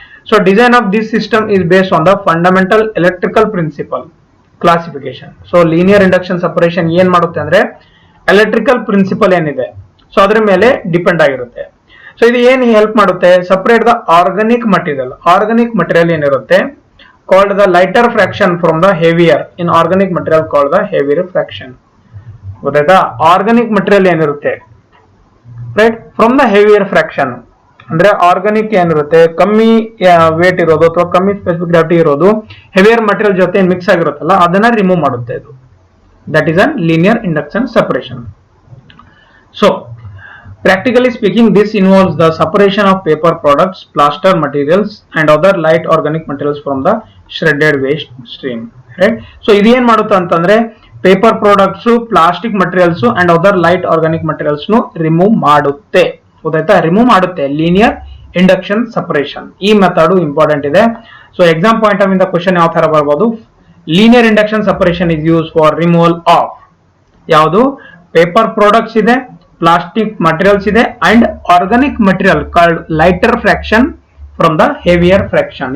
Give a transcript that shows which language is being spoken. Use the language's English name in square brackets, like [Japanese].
[English] So design of this system is based on the fundamental electrical principle classification. [Kannada] So linear induction separation ಏನ್ ಮಾಡುತ್ತೆ ಅಂದ್ರೆ electrical principal ಏನಿದೆ so ಅದ್ರ ಮೇಲೆ depend ಆಗಿರುತ್ತೆ. ಸೊ ಇದು ಏನ್ ಹೆಲ್ಪ್ ಮಾಡುತ್ತೆ, separate the organic material. [English] organic material [Kannada] ಏನಿರುತ್ತೆ [English] called the lighter fraction from the heavier. In organic material called the heavier fraction. [Kannada] ಗೊತ್ತಾಯ್ತಾ? ಆರ್ಗಾನಿಕ್ ಮಟೀರಿಯಲ್ ಏನಿರುತ್ತೆ right from the heavier fraction, ಅಂದ್ರೆ ಆರ್ಗಾನಿಕ್ ಏನಿರುತ್ತೆ ಕಮ್ಮಿ ವೇಟ್ ಇರೋದು ಅಥವಾ ಕಮ್ಮಿ ಸ್ಪೆಸಿಫಿಕ್ ಗ್ರಾವಿಟಿ ಇರೋದು ಹೆವಿಯರ್ ಮಟೀರಿಯಲ್ ಜೊತೆ ಮಿಕ್ಸ್ ಆಗಿರುತ್ತಲ್ಲ ಅದನ್ನ ರಿಮೂವ್ ಮಾಡುತ್ತೆ ಇದು. [English] That is an linear induction separation. So practically speaking, this involves the separation of paper products, plaster materials and other light organic materials from the shredded waste stream. Right? [Kannada] So ಇದು ಏನ್ ಮಾಡುತ್ತೆ ಅಂತಂದ್ರೆ paper products, plastic materials and other light organic materials remove ಮಾಡುತ್ತೆ. ಗೊತ್ತಾಯ್ತಾ? Remove ಮಾಡುತ್ತೆ. Linear induction separation ಈ method important ಇದೆ. [English] so exam point of ಇಂದ question [Kannada] ಯಾವ ತರ ಬರ್ಬೋದು, [English] Linear induction separation is use for removal of ಯಾವುದು paper products ಇದೆ, plastic materials ಇದೆ and organic material called lighter fraction from the heavier fraction.